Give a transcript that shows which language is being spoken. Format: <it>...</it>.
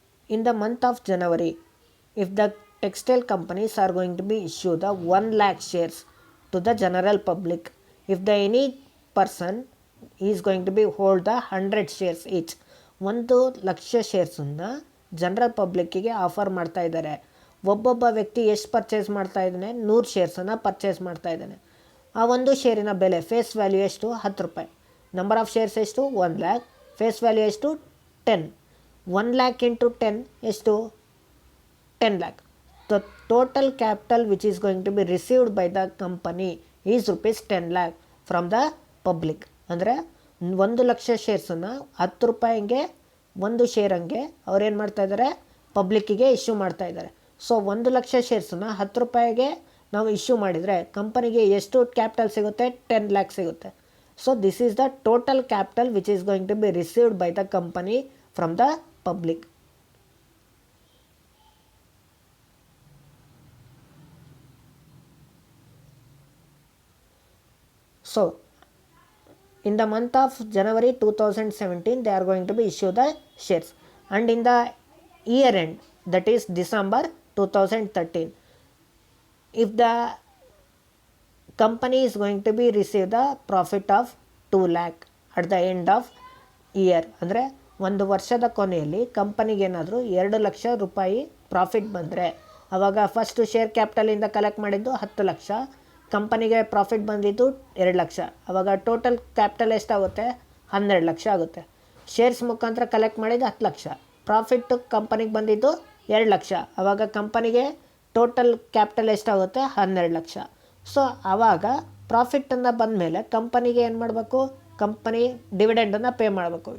<en>In the month of January, if the textile companies are going to be issue the 1 lakh shares to the general public, if the any person is going to be hold the 100 shares each, 1,00,000</en> <kn>ಶೇರ್ಸನ್ನು general ಪಬ್ಲಿಕ್ಕಿಗೆ offer ಮಾಡ್ತಾ ಇದ್ದಾರೆ. ಒಬ್ಬೊಬ್ಬ ವ್ಯಕ್ತಿ ಎಷ್ಟು purchase ಮಾಡ್ತಾ ಇದ್ದಾನೆ, 100 ಶೇರ್ಸನ್ನು purchase ಮಾಡ್ತಾ ಇದ್ದಾನೆ. ಆ ಒಂದು ಶೇರಿನ ಬೆಲೆ ಫೇಸ್ ವ್ಯಾಲ್ಯೂ ಎಷ್ಟು, 10 ರೂಪಾಯಿ. ನಂಬರ್ ಆಫ್ ಶೇರ್ಸ್ ಎಷ್ಟು, 1 lakh. ಫೇಸ್ ವ್ಯಾಲ್ಯೂ ಎಷ್ಟು, 10. 1 lakh into 10 ಎಷ್ಟು, 10 lakh.</kn> <en>The total capital which is going to be received by the company is rupees 10 lakh from the public.</en> <kn>ಅಂದರೆ 1,00,000 ಶೇರ್ಸನ್ನು 10 ರೂಪಾಯಿಗೆ ಒಂದು ಶೇರಂಗೆ ಅವ್ರೇನು ಮಾಡ್ತಾ ಇದ್ದಾರೆ, ಪಬ್ಲಿಕ್ಕಿಗೆ ಇಶ್ಯೂ ಮಾಡ್ತಾ ಇದ್ದಾರೆ. ಸೊ 1,00,000 ಶೇರ್ಸನ್ನು 10 ರೂಪಾಯಿಗೆ ನಾವು ಇಶ್ಯೂ ಮಾಡಿದರೆ ಕಂಪನಿಗೆ ಎಷ್ಟು ಕ್ಯಾಪಿಟಲ್ ಸಿಗುತ್ತೆ, 10 lakh ಸಿಗುತ್ತೆ.</kn> <en>So this is the total capital which is going to be received by the company from the public. So in the month of January 2017 they are going to be issue the shares, and in the year end, that is December 2013, if the company is going to be receive the profit of 2 lakh at the end of year,</en> <kn>ಅಂದರೆ ಒಂದು ವರ್ಷದ ಕೊನೆಯಲ್ಲಿ ಕಂಪನಿಗೆ ಏನಾದರೂ 2 ಲಕ್ಷ ರೂಪಾಯಿ profit ಬಂದರೆ, ಆವಾಗ first share ಕ್ಯಾಪಿಟಲಿಂದ collect ಮಾಡಿದ್ದು 10 ಲಕ್ಷ, ಕಂಪನಿಗೆ ಪ್ರಾಫಿಟ್ ಬಂದಿದ್ದು 2 ಲಕ್ಷ. ಆವಾಗ ಟೋಟಲ್ ಕ್ಯಾಪಿಟಲ್ ಎಷ್ಟಾಗುತ್ತೆ, 12 ಲಕ್ಷ ಆಗುತ್ತೆ. ಶೇರ್ಸ್ ಮುಖಾಂತರ ಕಲೆಕ್ಟ್ ಮಾಡಿದ್ದು 10 ಲಕ್ಷ, ಪ್ರಾಫಿಟ್ಟು ಕಂಪನಿಗೆ ಬಂದಿದ್ದು 2 ಲಕ್ಷ. ಆವಾಗ ಕಂಪನಿಗೆ ಟೋಟಲ್ ಕ್ಯಾಪಿಟಲ್ ಎಷ್ಟಾಗುತ್ತೆ, 12 ಲಕ್ಷ. ಸೊ ಆವಾಗ ಪ್ರಾಫಿಟನ್ನು ಬಂದಮೇಲೆ ಕಂಪನಿಗೆ ಏನು ಮಾಡಬೇಕು, ಕಂಪನಿ ಡಿವಿಡೆಂಡನ್ನು ಪೇ ಮಾಡಬೇಕು.</kn>